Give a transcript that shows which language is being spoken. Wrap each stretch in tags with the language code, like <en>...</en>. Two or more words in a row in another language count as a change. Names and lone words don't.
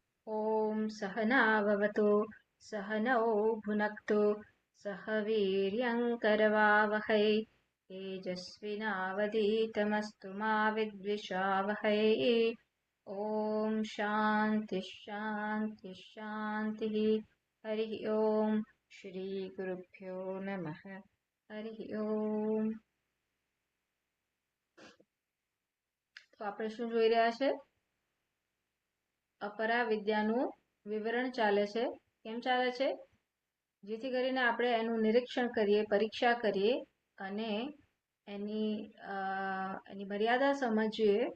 <sa>ॐ सहनाववतु सहनौ भुनक्तु सह वीर्यङ्करवावहै तेजस्विनावधीतमस्तु मा विद्विषावहै। ॐ शान्तिः शान्तिः शान्तिः। हरिः ॐ श्रीगुरुभ्यो नमः। हरिः ॐ।</sa> <gu>તો આપણે શું જોઈ રહ્યા છે? અપરા વિદ્યાનું વિવરણ ચાલે છે. કેમ ચાલે છે? જેથી કરીને આપણે એનું નિરીક્ષણ કરીએ, પરીક્ષા કરીએ અને એની મર્યાદા સમજીએ,</gu>